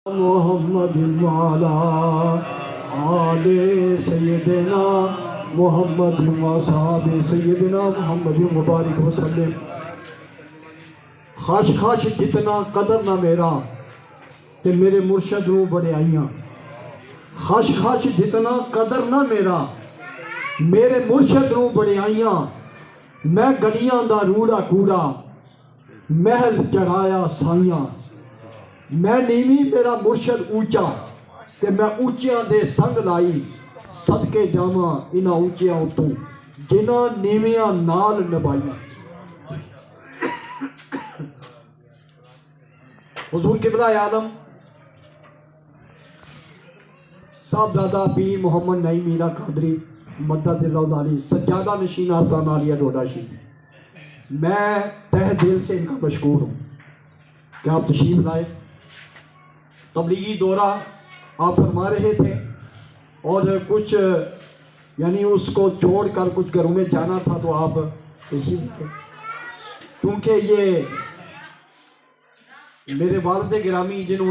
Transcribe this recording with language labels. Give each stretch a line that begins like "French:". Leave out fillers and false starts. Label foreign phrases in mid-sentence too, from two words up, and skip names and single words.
Arabic: محمد وعلى آل سیدنا محمد وصحاب سیدنا محمد مبارک وسلم۔
Punjabi: خاش خاش جتنا قدر نہ میرا تے میرے مرشد رو بڑے آئیاں، خاش خاش جتنا قدر نہ میرا میرے مرشد رو بڑے آئیاں، میں گلیاں دا روڑا کوڑا محل چڑھایا سائیاں، میں نیوی میرا مرشد اونچا تے میں اونچیاں دے سنگ لائی، صدقے جاواں انہاں اونچیاں اتوں جنہاں نیویاں نال نبھائیاں۔
Urdu: حضور قبلہ عالم صاحبزادہ پیر محمد نعیم میرا قادری مدد اللہ علی سجادہ نشین آستانہ علیہ ڈوڈا شریف، میں تہ دل سے ان کا مشکور ہوں کہ آپ تشریف لائے۔ تبلیغی دورہ آپ فرما رہے تھے اور کچھ یعنی اس کو چھوڑ کر کچھ گھروں میں جانا تھا تو آپ تشریف لائے، کیونکہ یہ میرے والد گرامی جنہوں